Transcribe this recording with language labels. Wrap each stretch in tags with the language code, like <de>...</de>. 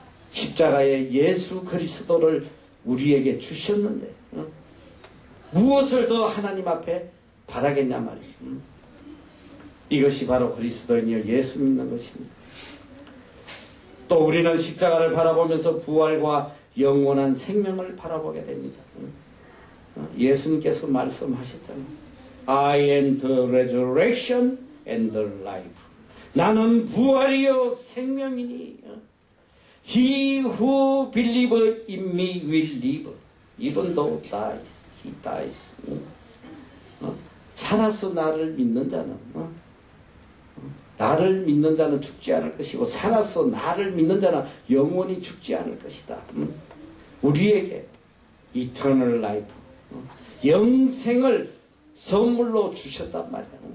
<ko>십자가의 예수 그리스도를 우리에게 주셨는데 무엇을 더 하나님 앞에 바라겠냐 말이죠. 이것이 바로 그리스도인이여 예수 믿는 것입니다. 또 우리는 십자가를 바라보면서 부활과 영원한 생명을 바라보게 됩니다. 예수님께서 말씀하셨잖아요.</ko> <en>I am the resurrection and the life.</en> <ko>나는 부활이요 생명이니</ko> <en>He who believes in me will live even though dies, he dies.</en> <ko>살아서 나를 믿는 자는 나를 믿는 자는 죽지 않을 것이고 살아서 나를 믿는 자는 영원히 죽지 않을 것이다. 우리에게 eternal life, 영생을 선물로 주셨단 말이야.</ko>